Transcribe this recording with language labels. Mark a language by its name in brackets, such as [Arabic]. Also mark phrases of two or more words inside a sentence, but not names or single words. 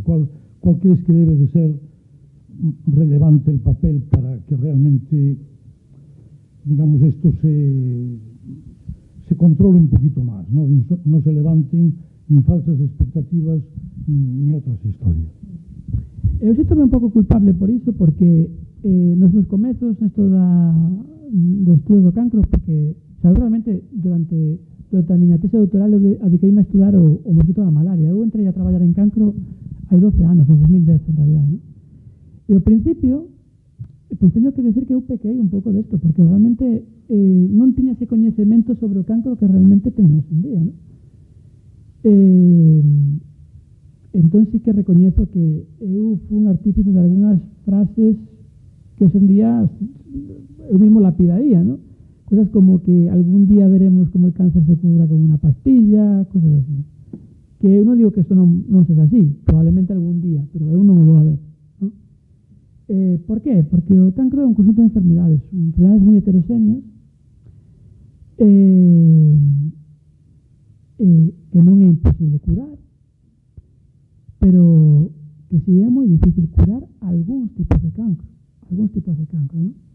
[Spanish] ¿Cuál crees que debe de ser relevante el papel para que realmente, digamos, esto se controle un poquito más, ¿no? Y no se levanten ni falsas expectativas ni otras historias? [Galician] Eu sinto-me un pouco culpable por iso, porque nos meus comezos nesto do estudo do cancro, porque realmente durante a miña tese doutoral eu dediqueime a estudar o mosquito da malaria. Eu entrei a traballar en cancro hai 12 anos, no 2010 en realidad, ¿no? E ao principio, pois teño que decir que eu pequei un pouco desto, porque realmente non tiña ese coñecemento sobre o cancro que realmente teño hoxe en día, ¿no? Entón sí que recoñezo que eu fui un artífice de algunhas frases que hoxe en día eu mismo lapidaría, ¿no? [Spanish] Cosas como que algún día veremos como el cáncer se cura con una pastilla, cosas así. [Galician] Que eu non digo que isto non sexa así, probablemente algún día, pero eu non o vou a ver, ¿no? Por qué? Porque o cancro é un conjunto de enfermedades moi heterogéneas, que non é imposible curar, pero que si é moi difícil curar algúns tipos de cancro, ¿no?